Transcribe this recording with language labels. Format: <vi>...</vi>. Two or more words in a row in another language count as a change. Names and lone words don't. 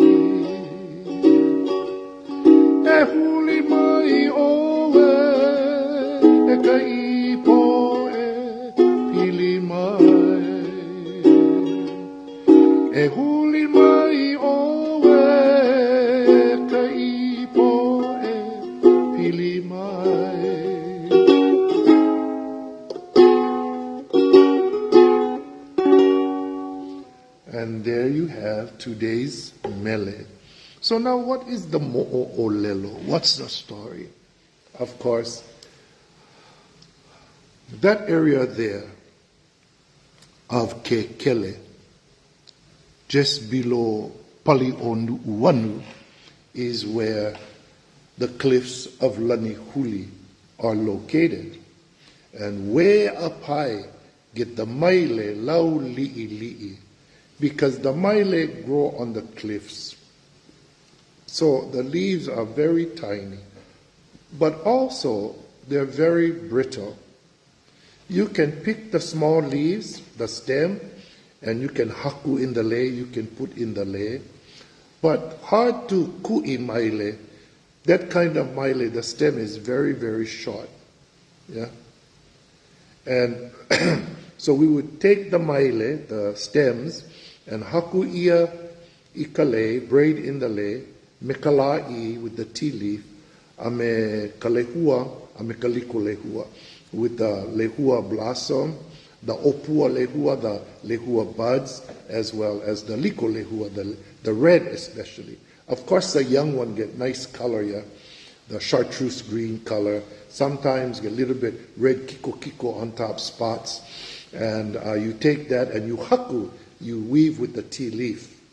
<haw>E huli mai oe e ka ipo e pili mai. E huli mai oe ka ipo e pili mai.</haw> <en>And there you have today's mele. So now what is the mo'olelo? What's the story? Of course, that area there of Kekele, just below Pali'onu'uanu, is where the cliffs of LANIHULI are located. And way up high get the</en> <haw>Maile lau li'i,</haw> <en>because the Maile grow on the cliffs. So the leaves are very tiny, but also they're very brittle. You can pick the small leaves, the stem, and you can haku in the lei, you can put in the lei. But hard to</en> <haw>ku'i maile,</haw> <en>that kind of maile, the stem is very, very short. Yeah? And so we would take the maile, the stems, and</en> <haw>haku ia I ka lei,</haw> <en>braid in the lei,</en> <haw>me kala'i</haw> <en>with the tea leaf,</en> <haw>a me ka lehua, a me ka liko lehua,</haw> <en>with the lehua blossom, the</en> <haw>opua lehua,</haw> <en>the lehua buds, as well as the</en> <haw>liko lehua,</haw> <en>the red especially. Of course, the young one get nice color, yeah, the chartreuse green color. Sometimes get a little bit red kiko on top spots, and you take that and you haku, you weave with the tea leaf.</en>